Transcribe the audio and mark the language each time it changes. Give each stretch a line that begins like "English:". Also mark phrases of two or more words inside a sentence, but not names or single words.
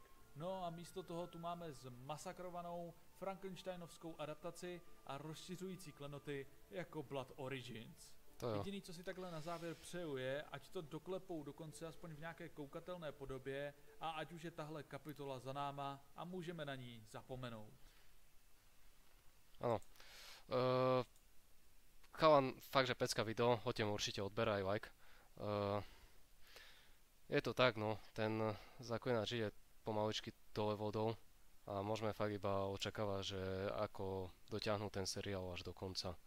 Czech: No a místo toho tu máme zmasakrovanou Frankensteinovskou adaptaci a rozšiřující klenoty jako Blood Origins. Jediný, co si takhle na závěr přeju je, ať to doklepou dokonce aspoň v nějaké koukatelné podobě a ať už je tahle kapitola za náma a můžeme na ní zapomenout.
Slovak: Áno. Chalan, fakt, že pecka video, hoďte mu určite odber aj like. Je to tak, no, ten Zaklinač ide pomaličky dole vodou a môžeme fakt iba očakávať, že ako dotiahnu ten seriál až do konca.